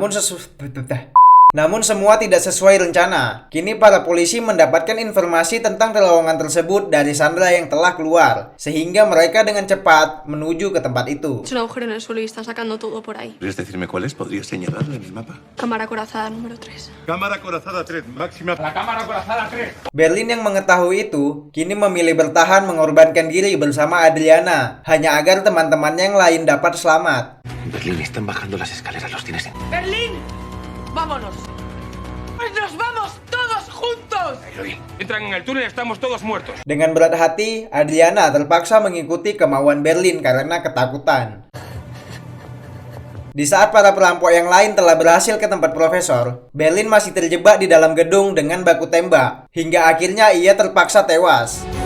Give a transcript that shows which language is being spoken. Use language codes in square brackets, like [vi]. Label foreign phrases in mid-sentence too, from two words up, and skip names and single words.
[id] Namun semua tidak sesuai rencana. Kini para polisi mendapatkan informasi tentang terowongan tersebut dari Sandra yang telah keluar, sehingga mereka dengan cepat menuju ke tempat itu. [es] Es un agujero en el suelo y está sacando todo por ahí. ¿Quieres decirme cuál es? ¿Podrías señalarlo en el mapa? Cámara acorazada número 3. Cámara acorazada 3, máxima. La cámara acorazada 3. [id] Berlin yang mengetahui itu, kini memilih bertahan mengorbankan diri bersama Adriana, hanya agar teman-temannya yang lain dapat selamat. [es] Berlín, están bajando las escaleras, los tienes en... ¡Berlín! ¡Vámonos! ¡Pues nos vamos todos juntos! Entran en el túnel, estamos todos muertos. [id] Dengan berat hati, Adriana terpaksa mengikuti kemauan Berlin karena ketakutan. Di saat para perampok yang lain telah berhasil ke tempat profesor, Berlin masih terjebak di dalam gedung dengan baku tembak, hingga akhirnya ia terpaksa tewas.